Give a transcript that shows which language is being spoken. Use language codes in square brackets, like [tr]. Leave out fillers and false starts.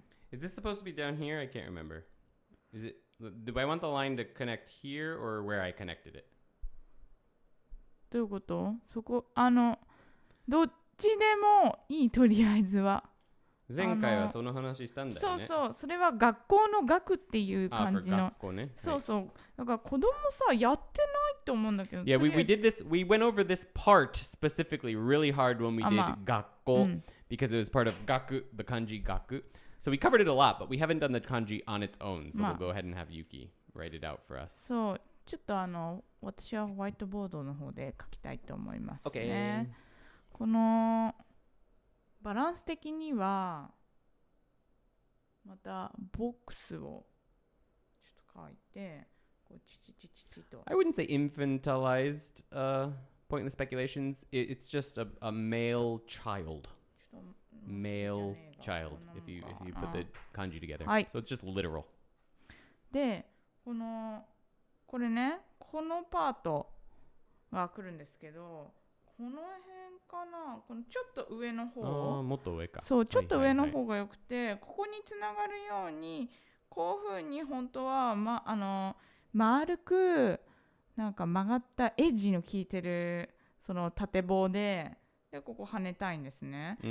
[en] Is this supposed to be down here? I can't remember. Do I want the line to connect here or where I connected it? [ja] どういうこと？そこどっちでもいい、とりあえずは。前回はその話したんだよね。そう、それは学校の学っていう感じの。学校ね。そう。だから子供さ、やってないと思うんだけど。 [en] Yeah, we did this. We went over this part specifically really hard when we did 学校 because it was part of gaku, the kanji gaku. So we covered it a lot, but we haven't done the kanji on its own. So we'll go ahead and have Yuki write it out for us. [ja] そう、ちょっと私はホワイトボードの方で書きたいと思いますね。 [en] Okay. [ja] このバランス的にはまたボックスをちょっと書いて、こうチと。 [en] I wouldn't say infantilized point in the speculations. It's just a male child. Male child if you put the kanji together. So it's just literal. [ja] で、これね、このパートが来るんですけど、この辺かな、このちょっと上の方。もっと上か。そう、ちょっと上の方がよくて、ここにつながるように、こういう風に本当は丸くなんか曲がったエッジの効いてるその縦棒でここ跳ねたいんですね。